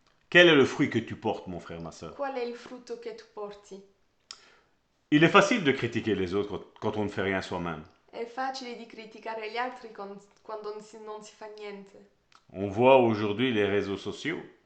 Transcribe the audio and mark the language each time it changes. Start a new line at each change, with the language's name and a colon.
French: Quel est le fruit que tu portes, mon frère, ma soeur?
Italian: Qual è il frutto che tu porti?
French: Il est facile de critiquer les autres quand on ne fait rien soi-même.
Italian: È facile di criticare gli altri quando non si fa niente.
French: On voit aujourd'hui les réseaux sociaux.